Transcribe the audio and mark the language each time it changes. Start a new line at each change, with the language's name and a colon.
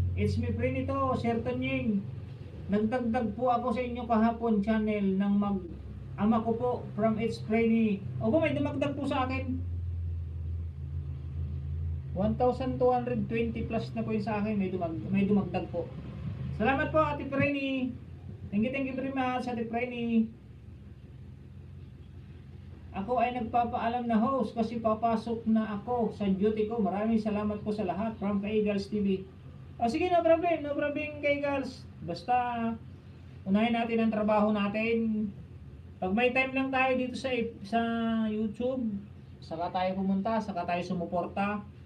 English: It's me friend ito, Sir Tonying.
Filipino: Nagdagdag po ako sa inyo kahapon channel ng ama ko po from It's Friday. Opo, may dumagdag po sa akin. 1,220 plus na po yun sa akin, may dumagdag po. Salamat po Ate Frenny.
English: Thank you very much Ate Frenny.
Filipino: Ako ay nagpapaalam na host kasi papasok na ako sa duty ko. Maraming salamat po sa lahat from Kaigals TV. O sige,
English: no problem
Filipino: Kaigals. Basta unahin natin ang trabaho natin. Pag may time lang tayo dito sa YouTube, saka tayo pumunta, saka tayo sumuporta.